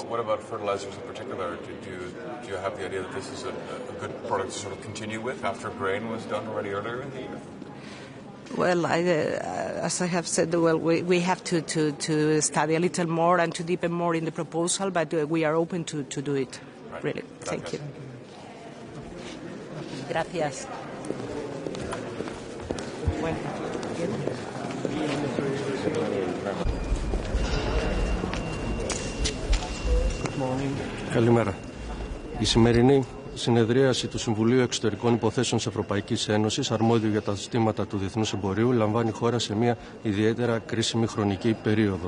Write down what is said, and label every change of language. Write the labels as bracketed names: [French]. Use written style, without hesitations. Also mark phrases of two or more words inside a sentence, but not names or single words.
[English] Well, what about fertilizers in particular? Do you have the idea that this is a good product to sort of continue with after grain was done already earlier in the year? Well, as I have said, we have to study a little more and to deepen more in the proposal, but we are open to do it. Right. Really. Thank you. [Spanish] Gracias. Bueno. [Greek] Καλημέρα. Η σημερινή συνεδρίαση του Συμβουλίου Εξωτερικών Υποθέσεων της Ευρωπαϊκής Ένωσης, αρμόδιο για τα ζητήματα του διεθνούς εμπορίου, λαμβάνει χώρα σε μια ιδιαίτερα κρίσιμη χρονική περίοδο.